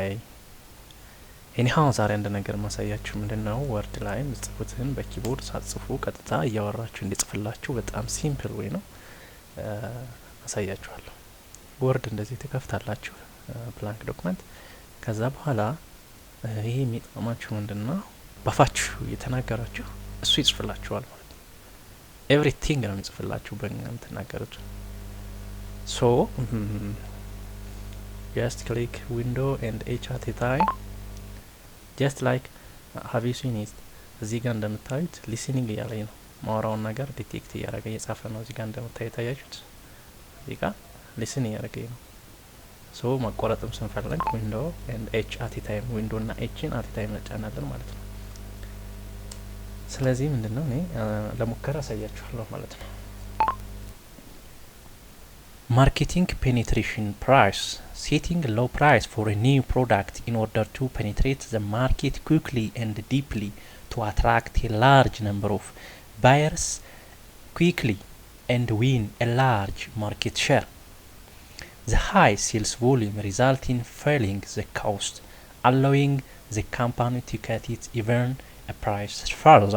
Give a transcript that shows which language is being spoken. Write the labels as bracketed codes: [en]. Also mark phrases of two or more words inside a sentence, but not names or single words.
[am] ኤኒሃው ዛሬ አንድ ነገር ማሳያችሁ ምንድነው፣ ወርድ ላይ ምጽፉትን በኪቦርድ ሳትጽፉ ቀጥታ እያወራችሁ እንዲጽፍላችሁ በጣም ሲምፕል ወይ ነው አሳያችኋለሁ። ወርድ እንደዚህ ትከፍታላችሁ፣ [en] blank document። [am] ከዛ በኋላ ይሄ የሚጠቅማችሁ ምንድነው፣ ባፋችሁ እየተናገራችሁ እሱ ይጽፍላችኋል ማለት ነው። ኤቭሪቲንግ ነው የሚጽፍላችሁ በእናንተናገሩት። ሶ [en] just click window and h at a time, just like have you seen it? [am] እዚህ ጋር እንደምታዩት ሊስኒንግ እያለኝ ነው፣ ማውራውን ነገር ዲቴክት እያደረገ እየጻፈ ነው። እዚህ ጋር እንደምታዩት ታያችሁት፣ እዚህ ጋር ሊስን እያደረገኝ ነው። ሶ ማቋረጥም ስንፈልግ [en] window and h at a time፣ [am] window እና hን [en] at a time [am] እንጫናለን ማለት ነው። ስለዚህ ምንድነው እኔ ለሙከራ አሳያችኋለሁ ማለት ነው። [en] marketing penetration price setting low price for a new product in order to penetrate the market quickly and deeply to attract a large number of buyers quickly and win a large market share. The high sales volume result in filling the cost, allowing the company to cut it even a price further.